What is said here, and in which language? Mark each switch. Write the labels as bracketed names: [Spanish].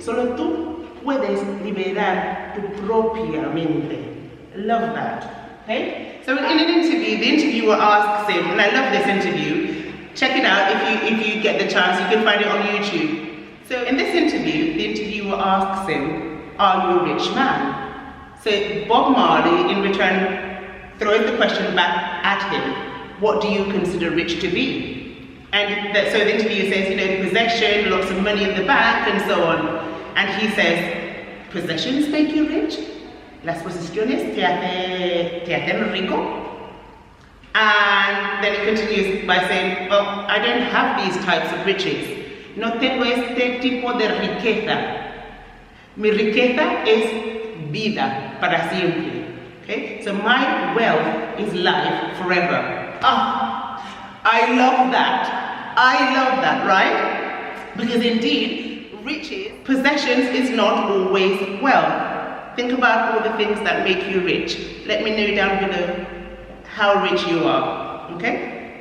[Spanish] Solo tú puedes liberar tu propia mente. [English] Love that. Okay? So in an interview, the interviewer asks him, and I love this interview. Check it out if you get the chance. You can find it on YouTube. So in this interview, the interviewer asks him, "Are you a rich man?" So Bob Marley, in return, throws the question back at him. What do you consider rich to be? And so the interviewer says, possession, lots of money in the bank, and so on. And he says, possessions make you rich? [Spanish] Las posesiones te hacen rico? [English] And then it continues by saying, well, I don't have these types of riches. [Spanish] No tengo este tipo de riqueza. Mi riqueza es vida para siempre. [English] Okay? So my wealth is life forever. Oh, I love that. I love that, right? Because indeed, riches, possessions is not always wealth. Think about all the things that make you rich. Let me know down below how rich you are. Okay?